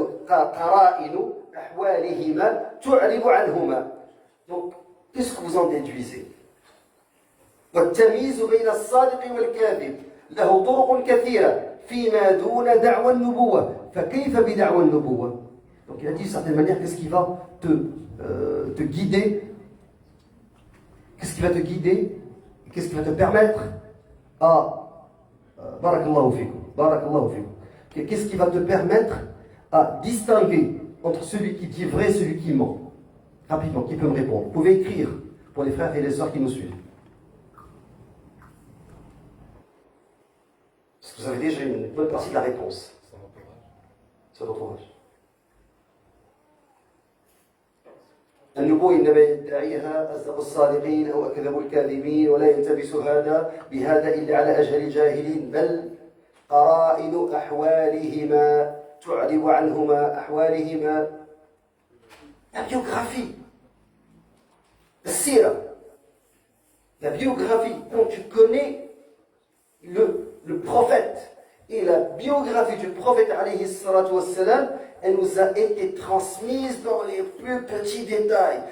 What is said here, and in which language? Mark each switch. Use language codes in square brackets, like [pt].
[ar] قرائن أحوالهما تعرب عنهما. [fr] Donc, qu'est-ce que vous en déduisez? [ar] والتمييز بين الصادق والكاذب له طرق كثيرة فيما دون دعوى النبوة فكيف بدعوى النبوة. [fr] Donc il a dit d'une certaine manière, qu'est-ce qui va te guider, qu'est-ce qui va te guider, qu'est-ce qui va te permettre à barakallahu fikum, qu'est-ce qui va te permettre à distinguer entre celui qui dit vrai et celui qui ment. Rapidement, qui peut me répondre? Vous pouvez écrire pour les frères et les sœurs qui nous suivent. Vous avez déjà une bonne partie de la réponse. Son entourage. [ar] النبوة إنما يدعيها أصدق الصادقين أو أكذب الكاذبين ولا يلتبس هذا بهذا إلا على أجهل الجاهلين بل قرائن أحوالهما تعرب عنهما أحوالهما. [fr] La biographie, la biographie, donc tu connais le prophète. Et la biographie du prophète, alayhi salatu wassalam, elle nous a été transmise dans les plus petits détails.